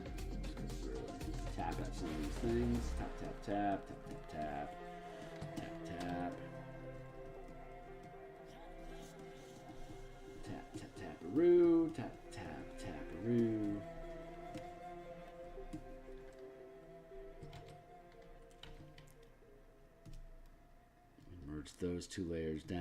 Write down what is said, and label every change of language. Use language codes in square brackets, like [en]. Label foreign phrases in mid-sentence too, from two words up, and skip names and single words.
[en] Tap at some of these things. Tap, tap, tap, tap, tap, tap, tap, tap. Tap, tap, tap-a-roo, tap, tap, tap-a-roo. Merge those two layers down.